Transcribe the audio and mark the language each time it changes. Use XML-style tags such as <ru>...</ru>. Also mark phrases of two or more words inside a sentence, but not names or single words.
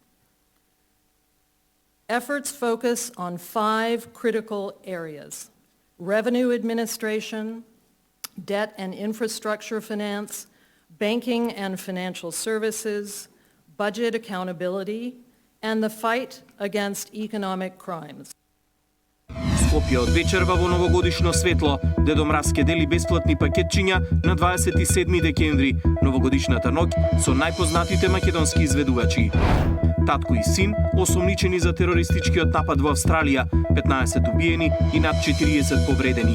<en>Efforts focus on 5 critical areas: revenue administration, debt and infrastructure finance, banking and financial services, budget accountability, and the fight against economic crimes.</en> <mk>Скопје од вечерва во новогодишно светло. Дедо Мраз ке дели бесплатни пакетчиња на 27 декември, новогодишната ноќ со најпознатите македонски изведувачи. Татко и син осомничени за терористичкиот напад во Австралија, 15 убиени и над 40 повредени.</mk>